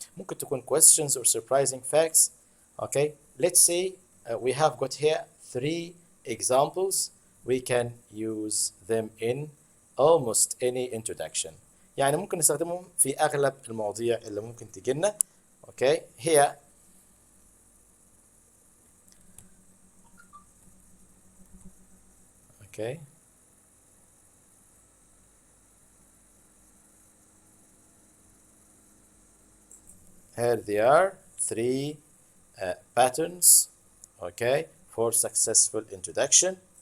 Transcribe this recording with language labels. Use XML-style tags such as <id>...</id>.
<ar>ممكن تكون</ar> <en>questions or surprising facts. Okay, let's say we have got here 3 examples. We can use them in almost any introduction.</en> <ar>يعني ممكن نستخدمهم في أغلب المواضيع اللي ممكن تجينا.</ar> <en>Okay, here okay, here there are 3 patterns, okay, for successful introduction.</en>